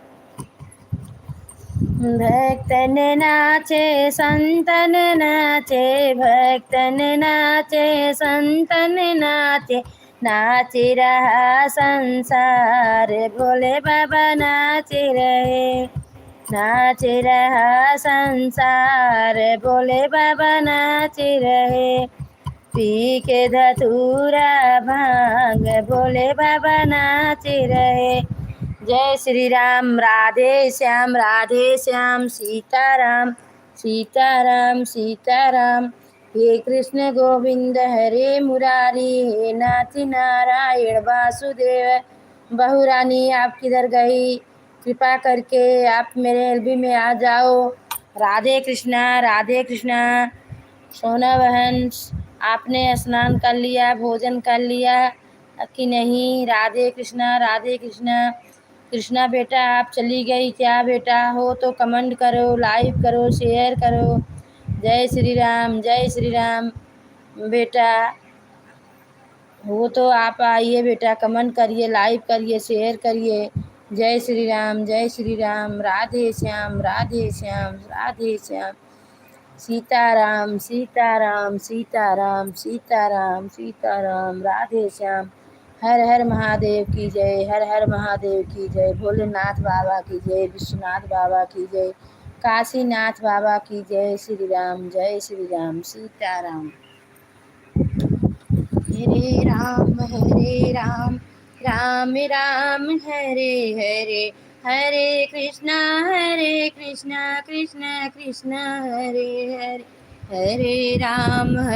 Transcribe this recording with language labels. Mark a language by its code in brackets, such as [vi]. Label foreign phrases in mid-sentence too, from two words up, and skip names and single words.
[hi] भक्तन नाचे संतन नाचे, भक्तन नाचे संतन नाचे, नाच रहा संसार, भोले बाबा नाच रहे नाच रहा संसार, भोले बाबा नाच रहे। पी के धतूरा भांग, भोले बाबा नाच रहे। जय श्री राम, राधे श्याम, सीताराम सीताराम सीताराम। हे कृष्ण गोविंद हरे मुरारी, हे नाथ नारायण वासुदेव। बहुरानी आप किधर गई? कृपा करके आप मेरे एलबी में आ जाओ। राधे कृष्णा। सोना बहन, आपने स्नान कर लिया, भोजन कर लिया कि नहीं? राधे कृष्णा। कृष्णा बेटा आप चली गई क्या? बेटा हो तो कमेंट करो, लाइक करो, शेयर करो। जय श्री राम बेटा हो तो आप आइए बेटा, कमेंट करिए, लाइक करिए, शेयर करिए। जय श्री राम, राधे श्याम राधे श्याम। सीताराम राधे श्याम। हर हर महादेव की जय, हर हर महादेव की जय। भोलेनाथ बाबा की जय, विश्वनाथ बाबा की जय, काशीनाथ बाबा की जय श्री राम। सीताराम। हरे राम, राम राम हरे हरे, हरे कृष्णा कृष्णा कृष्णा हरे हरे, हरे राम